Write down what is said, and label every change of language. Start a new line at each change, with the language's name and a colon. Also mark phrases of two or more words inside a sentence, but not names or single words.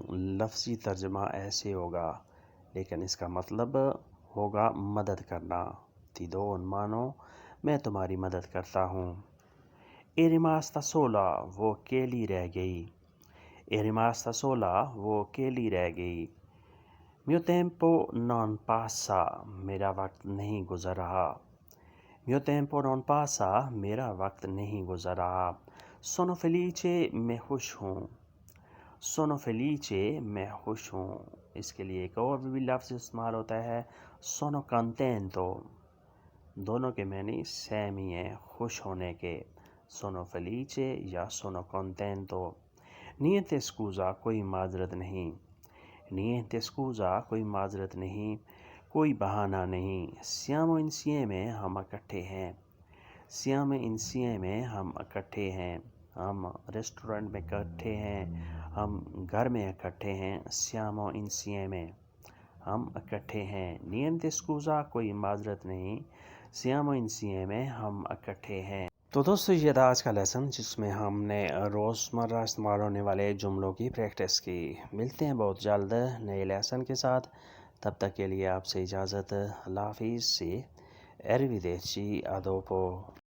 Urdu: لفظی ترجمہ ایسے ہوگا لیکن اس کا مطلب ہوگا مدد کرنا.
Italian: Ti do un mano
Urdu: میں تمہاری مدد کرتا ہوں.
Italian: È rimasta sola
Urdu: وہ اکیلی رہ گئی.
Italian: È rimasta sola
Urdu: وہ اکیلی رہ گئی.
Italian: Mio tempo non passa
Urdu: میرا وقت نہیں گزر رہا.
Italian: Mio tempo non passa
Urdu: میرا وقت نہیں گزر رہا.
Italian: Sono felice
Urdu: میں خوش ہوں.
Italian: Sono felice
Urdu: میں خوش ہوں. اس کے لیے ایک اور بھی لفظ استعمال ہوتا ہے
Italian: sono contento.
Urdu: دونوں کے معنی سیم ہی ہیں خوش ہونے کے.
Italian: Sono felice یا sono contento. Niente scusa
Urdu: کوئی معذرت نہیں.
Italian: Niente scusa
Urdu: کوئی معذرت نہیں, کوئی بہانہ نہیں.
Italian: Siamo insieme
Urdu: ہم اکٹھے ہیں.
Italian: Siamo insieme
Urdu: ہم اکٹھے ہیں. ہم ریسٹورنٹ میں اکٹھے ہیں, ہم گھر میں اکٹھے ہیں.
Italian: Siamo insieme
Urdu: ہم اکٹھے ہیں.
Italian: Niente scusa
Urdu: کوئی معذرت نہیں.
Italian: Siamo insieme
Urdu: ہم اکٹھے ہیں. تو دوستو یہ تھا آج کا لیسن جس میں ہم نے روزمرہ استعمال ہونے والے جملوں کی پریکٹس کی. ملتے ہیں بہت جلد نئے لیسن کے ساتھ. تب تک کے لیے آپ سے اجازت. اللہ حافظ.
Italian: Arrivederci, a dopo.